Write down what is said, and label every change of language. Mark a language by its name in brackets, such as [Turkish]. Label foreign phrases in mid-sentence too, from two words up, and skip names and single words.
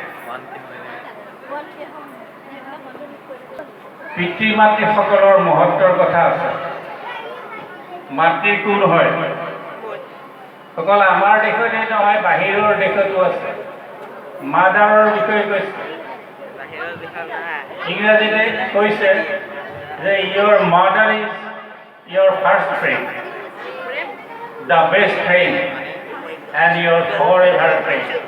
[Assamese] পিতৃ মাতৃসকলৰ মহত্বৰ কথা আছে মাতৃ কোন হয় সকল আমাৰ দেশতে নহয় বাহিৰৰ দেশতো আছে মাদাৰৰ বিষয়ে কৈছে ইংৰাজীতে কৈছে যে [English] your mother is your first friend, the best friend and your forever friend.